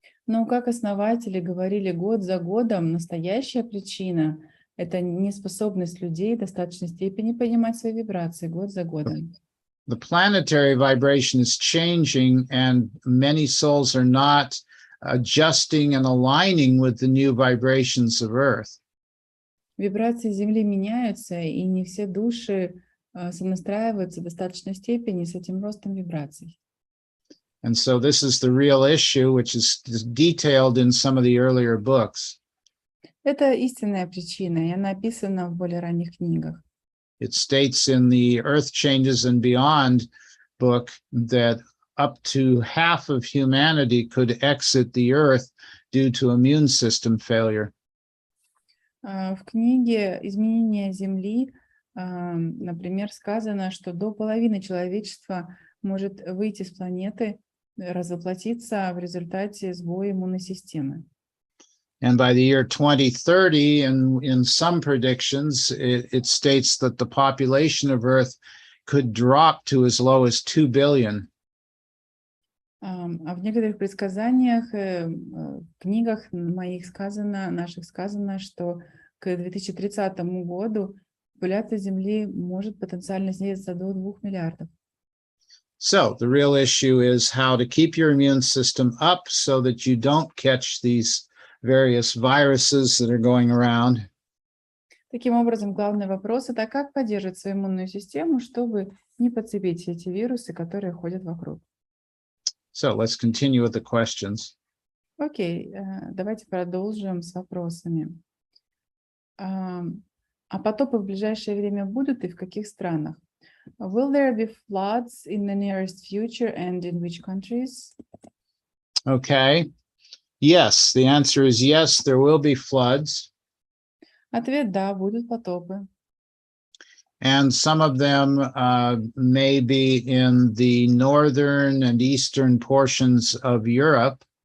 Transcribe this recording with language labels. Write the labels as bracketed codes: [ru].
[ru] Но, как основатели говорили год за годом, настоящая причина — это неспособность людей в достаточной степени понимать свои вибрации год за годом. [en] The planetary vibration is changing, and many souls are not adjusting and aligning with the new vibrations of Earth. [ru] Вибрации Земли меняются, и не все души сонастраиваются в достаточной степени с этим ростом вибраций. [en] And so this is the real issue, which is detailed in some of the earlier books. [ru] Это истинная причина, и она описана в более ранних книгах. [en] It states in the Earth Changes and Beyond book that up to half of humanity could exit the Earth due to immune system failure. [ru] В книге «Изменение Земли», например, сказано, что до половины человечества может выйти с планеты, развоплотиться в результате сбоя иммунной системы. [en] And by the year 2030, and in some predictions, it states that the population of Earth could drop to as low as 2 billion. [ru] А в некоторых предсказаниях, в книгах моих сказано, наших сказано, что к 2030 году популяция Земли может потенциально снизиться до 2 миллиардов. [en] So the real issue is how to keep your immune system up so that you don't catch these various viruses that are going around. [ru] Таким образом, главный вопрос — это как поддерживать свою иммунную систему, чтобы не подцепить эти вирусы, которые ходят вокруг. [en] So let's continue with the questions. [ru] Окей, давайте продолжим с вопросами. А потопы в ближайшее время будут и в каких странах? [en] Will there be floods in the nearest future and in which countries? Okay. Yes, the answer is yes, there will be floods. [ru] Ответ — да, будут потопы. [en] And some of them may be in the northern and eastern portions of Europe.